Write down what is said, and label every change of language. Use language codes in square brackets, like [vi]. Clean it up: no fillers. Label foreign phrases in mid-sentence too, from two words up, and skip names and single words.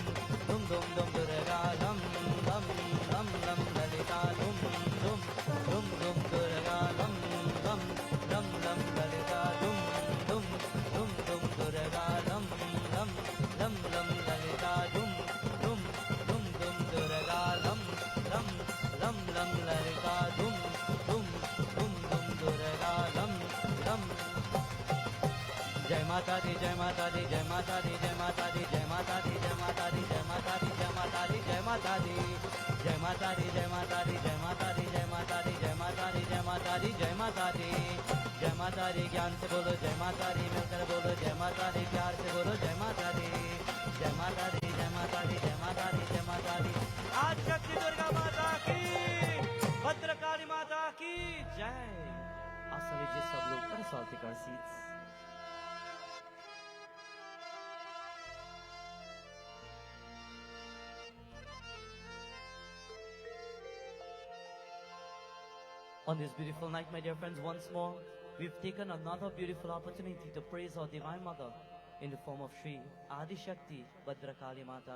[sa] धुम धुम धुम दुर्गा लं लं लं लं ललिता धुम धुम धुम धुम दुर्गा लं लं लं लं ललिता धुम धुम धुम धुम दुर्गा लं लं लं लं ललिता धुम धुम धुम धुम दुर्गा लं लं लं लं ललिता धुम धुम धुम धुम दुर्गा लं लं [hi] जय माता दी जय माता दी जय माता दी जय माता दी जय माता दी जय माता दी जय माता दी जय माता दी जय माता दी जय माता दी जय माता दी जय माता दी जय माता दी जय माता दी जय माता दी जय माता दी जय माता दी ज्ञान से बोलो जय माता दी मिलकर बोलो जय माता दी प्यार से बोलो जय माता दी जय माता दी जय माता दी जय माता दी जय माता दी आज शक्ति दुर्गा माता की भद्रकाली माता की जय आसन लीजिए सब लोग कंसल्ट कर सीट्स [en] On this beautiful night, my dear friends, once more, we've taken another beautiful opportunity to praise our Divine Mother in the form of Shri Adi Shakti Bhadrakali Mata.